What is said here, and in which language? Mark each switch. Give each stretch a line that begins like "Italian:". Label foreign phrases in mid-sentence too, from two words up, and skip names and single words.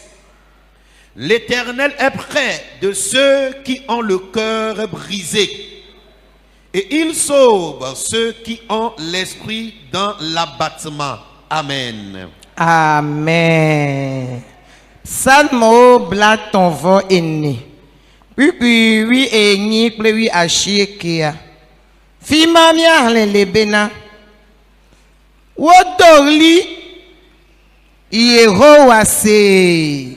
French: L'Éternel est près de ceux qui ont le cœur brisé et il sauve ceux qui ont l'esprit dans l'abattement. Amen.
Ewe: Amen. Psalmwo blatɔ̃ vɔ ene. Kpikpi wi enyi kple wi asiekea. Fi ma míaxlẽ le bena. Wodo ɣli Yehowa see.